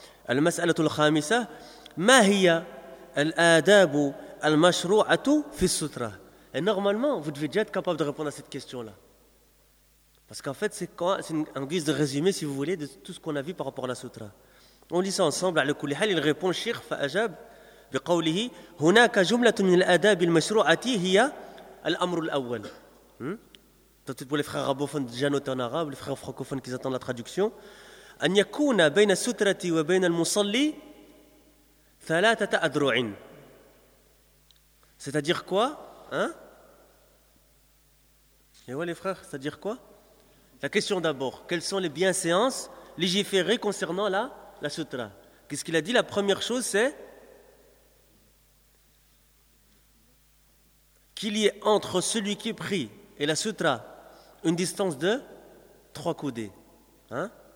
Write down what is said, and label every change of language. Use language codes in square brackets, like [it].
[ar] المسألة الخامسة ما هي الآداب المشروعة في السترة؟ [fr] Et normalement, vous devez déjà être capable de répondre à cette question-là. Parce qu'en fait, c'est en guise de résumé, si vous voulez, de tout ce qu'on a vu par rapport à la sutra. On lit ça ensemble. [ar] على كل حال, [fr] il répond Cheikh [ar] فأجاب بقوله هناك جملة من الآداب المشروعة هي الأمر الأول. [fr] Peut-être pour les frères arabophones déjà notés en arabe, les frères francophones qui attendent la traduction. [ar] أن يكون بين السترة وبين المصلي ثلاثة أذرع. [fr] C'est-à-dire quoi, hein? Et ouais, les frères, c'est-à-dire quoi? La question d'abord, quelles sont les bienséances légiférées concernant la sutra? Qu'est-ce qu'il a dit? La première chose, c'est qu'il y ait entre celui qui prie et la sutra une distance de 3 coudées, hein?